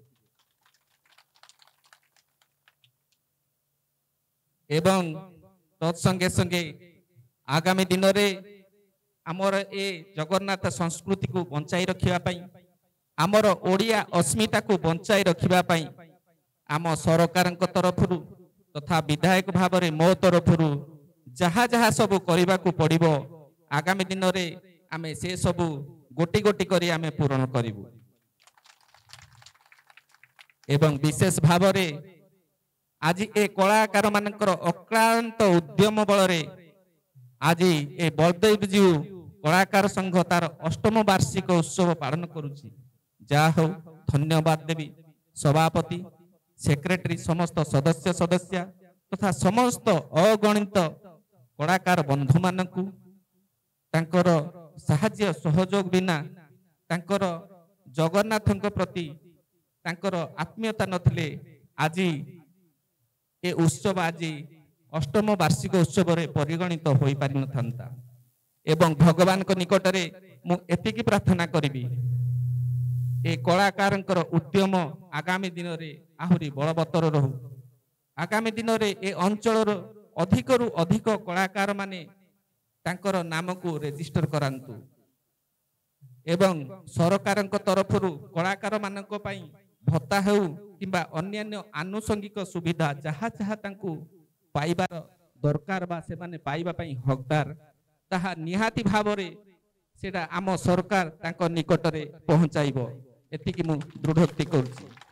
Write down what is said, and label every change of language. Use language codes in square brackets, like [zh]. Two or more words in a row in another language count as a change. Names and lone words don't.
[or] ଏବଂ ତତ୍ସଙ୍ଗେ ସଙ୍ଗେ ଆଗାମୀ ଦିନ ରେ ଆମର ଏ ଜଗନ୍ନାଥ ସଂସ୍କୃତି କୁ ବଞ୍ଚାଇ ରଖିବା ପାଇଁ ଆମର ଓଡ଼ିଆ ଅସ୍ମିତା କୁ ବଞ୍ଚାଇ ରଖିବା ପାଇଁ ଆମ ସରକାରଙ୍କ ତରଫରୁ ତଥା ବିଧାୟକ ଭାବ ରେ ମୋ ତରଫରୁ ଯାହା ଯାହା ସବୁ କରିବା କୁ ପଡ଼ିବ ଆଗାମୀ ଦିନ ରେ ଆମେ ସେ ସବୁ ଗୋଟି ଗୋଟି କରି ଆମେ ପୂର୍ଣ୍ଣ କରିବୁ। ଏବଂ ବିଶେଷ ଭାବ ରେ ଆଜି ଏ କଳାକାର ମାନଙ୍କର ଅକ୍ଲାନ୍ତ ଉଦ୍ୟମ ବଳ ରେ ଆଜି ଏ ବଳଦେବ ଜୀ କଳାକାର ସଂଘ ତାର 8ମ ବାର୍ଷିକ ଉତ୍ସବ ପାଳନ କରୁଛି। ଯାହା ହେଉ ଧନ୍ୟବାଦ ଦେବି ସଭାପତି ସେକ୍ରେଟାରୀ ସମସ୍ତ ସଦସ୍ୟ ସଦସ୍ୟ ତଥା ସମସ୍ତ ଅଗଣିତ କଳାକାର ବନ୍ଧୁ ମାନଙ୍କୁ ତାଙ୍କର ସାହାଯ୍ୟ ସହଯୋଗ ବିନା ତାଙ୍କର ଜଗନ୍ନାଥଙ୍କ ପ୍ରତି ତାଙ୍କର ଆତ୍ମୀୟତା ନଥିଲେ ଆଜି ଏ ଉତ୍ସବ ଆଜି 8ମ ବାର୍ଷିକ ଉତ୍ସବ ରେ ପରିଗଣିତ ହୋଇ ପାରି ନଥାନ୍ତା। ଏବଂ ଭଗବାନଙ୍କ ନିକଟ ରେ ମୁଁ ଏତିକି ପ୍ରାର୍ଥନା କରିବି ଏ କଳାକାରଙ୍କର ଉଦ୍ୟମ ଆଗାମୀ ଦିନ ରେ ଆହୁରି ବଳବତ୍ତର ରହୁ। ଆଗାମୀ ଦିନ ରେ ଏ ଅଞ୍ଚଳ ଅଧିକରୁ ଅଧିକ କଳାକାର ମାନେ ତାଙ୍କର ନାମ କୁ ରେଜିଷ୍ଟର କରାନ୍ତୁ ଏବଂ ସରକାରଙ୍କ ତରଫରୁ କଳାକାର ମାନଙ୍କ ପାଇଁ ଭତ୍ତା ହେଉ କିମ୍ବା ଅନ୍ୟାନ୍ୟ ଆନୁଷଙ୍ଗିକ ସୁବିଧା ଯାହା ଯାହା ତାଙ୍କୁ ପାଇବାର ଦରକାର ବା ସେ ମାନେ ପାଇବା ପାଇଁ ହକଦାର ତାହା ନିହାତି ଭାବ ରେ ସେଟା ଆମ ସରକାର ତାଙ୍କ ନିକଟ ରେ ପହଞ୍ଚାଇବ ଏତିକି ମୁଁ ଦୃଢ଼ୋକ୍ତି କରୁଛି।